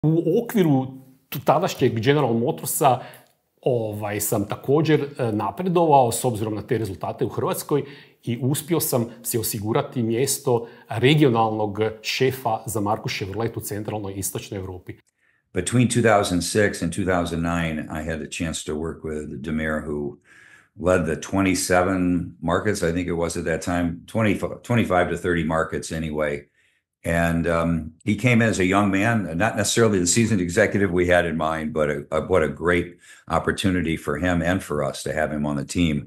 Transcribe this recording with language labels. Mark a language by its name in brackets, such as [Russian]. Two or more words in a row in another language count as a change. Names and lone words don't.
[Croatian] U okviru tadašnjeg General Motorsa sam također napredovao s obzirom na te rezultate u Hrvatskoj i uspio sam si osigurati mjesto regionalnog šefa za marku Chevrolet u centralnoj i istočnoj Europi. [English] Between 2006 and 2009, I had the chance to work with Damir, who led the 27 markets, I think it was at that time, 25 to 30 markets anyway. And he came as a young man, not necessarily the seasoned executive we had in mind, but what a great opportunity for him and for us to have him on the team.